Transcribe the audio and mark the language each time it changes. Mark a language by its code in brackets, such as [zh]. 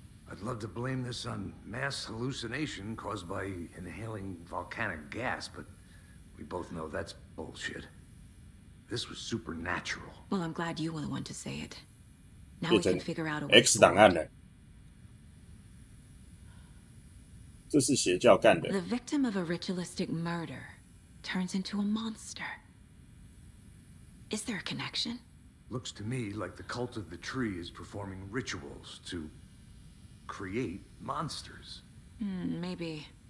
[en] I'd love to blame this on mass hallucination caused by inhaling volcanic gas, but we both know that's bullshit. This was supernatural. Well, I'm glad you were the one to say it. Now we can figure out a way [zh] X 档案了，这是邪教干的。 [en] The victim of a ritualistic murder turns into a monster. Is there a connection? Looks to me like the cult of the tree is performing rituals to create monsters. Maybe.